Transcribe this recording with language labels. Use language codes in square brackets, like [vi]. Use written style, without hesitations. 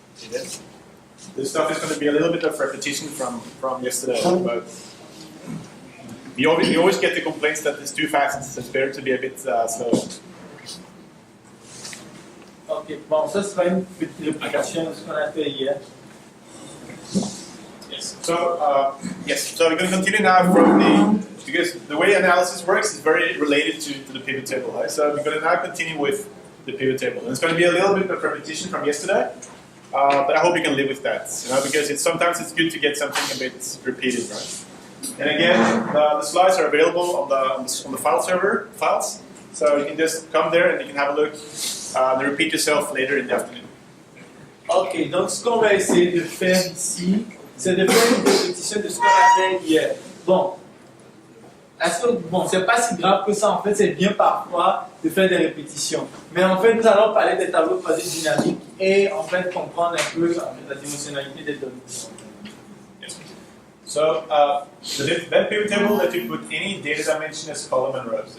[en] This stuff is going to be a little bit of repetition from yesterday, but we always get the complaints that it's too fast. It's better to be a bit slow. [fr] Ok, bon, ça sera une petite réplication de ce qu'on a fait hier. [en] Yes. So we're going to continue now from because the way analysis works is very related to the pivot table, right? So we're going to now continue with the pivot table. And it's going to be a little bit of repetition from yesterday, but I hope you can live with that, because sometimes it's good to get something a bit repeated, right? And again, the slides are available on the file server files, so you can just come there and you can have a look and repeat yourself later in the afternoon. [fr] Ok, donc ce qu'on va essayer de faire ici, c'est de faire une répétition de ce qu'on a fait hier. Bon, c'est pas si grave que ça, en fait, c'est bien parfois de faire des répétitions. Mais en fait, nous allons parler des tableaux croisés dynamiques et en fait comprendre un peu la dimensionnalité des données. [en] Yes. So, that pivot table that you put any data dimension as column and rows.